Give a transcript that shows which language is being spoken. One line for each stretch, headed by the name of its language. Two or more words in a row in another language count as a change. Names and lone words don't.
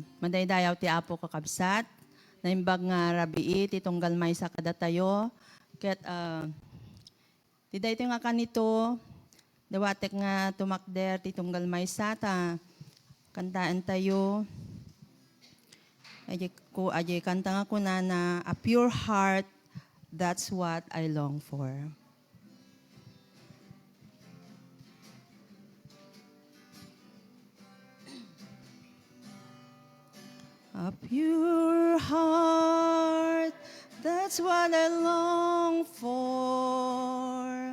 Iloko: madaydayaw ti Apo kakabsat, naimbag nga rabii, ti tunggal may sa kadatayo, ket ti dayto nga kanito, dawatek nga tumakder ti tunggal may sa ta, kantaan tayo, ajay kanta nga kuna na,
English: a pure heart, that's what I long for. A pure heart, that's what I long for.